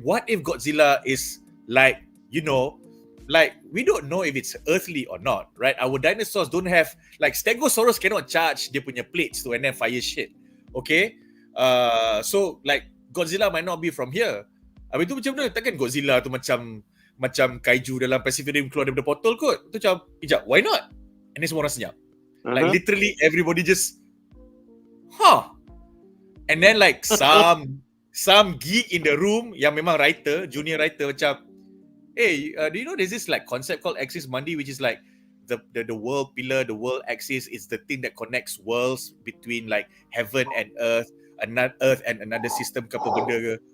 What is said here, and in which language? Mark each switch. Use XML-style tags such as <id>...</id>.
<en>What if Godzilla is like, like, we don't know if it's earthly or not, right? Our dinosaurs don't have, like, Stegosaurus cannot charge</en> <ms>dia punya</ms> <en>plates to and then fire shit. Okay? So, like, Godzilla might not be from here.</en> <ms>Habis tu macam mana? Takkan Godzilla tu macam Kaiju dalam Pacific Rim keluar daripada portal kot? Tu macam,</ms> <en>why not? And then</en> <ms>semua orang senyap.</ms> <en>Like, literally, everybody just, And then like some geek in the room</en> <ms>yang memang</ms> <en>junior writer</en> <ms>macam,</ms> <en>do you know there's this like concept called axis mundi, which is like the world pillar, the world axis is the thing that connects worlds between like heaven and earth and another system</en> <ms>ke apa benda ke.</ms>